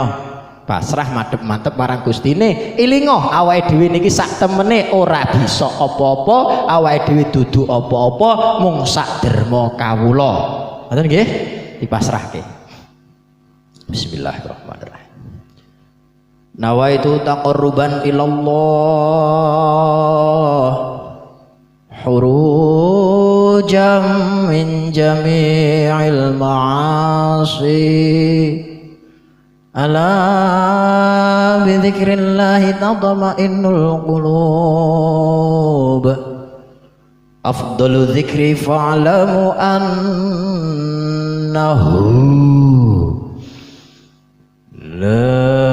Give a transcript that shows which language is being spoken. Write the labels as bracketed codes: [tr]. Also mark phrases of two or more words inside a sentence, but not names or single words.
[jv] Pasrah madhep-madhep marang Gustine, ilinga awake dhewe niki sak temene ora bisa apa-apa, awake dhewe dudu apa-apa, mung sak derma kawula. Ngoten nggih? Dipasrahke. [ar] بسم الله الرحمن الرحيم. نويت تقربا إلى الله خروجا من جميع المعاصي. ألا بذكر الله تطمئن القلوب. أفضل الذكر فاعلم أنه لا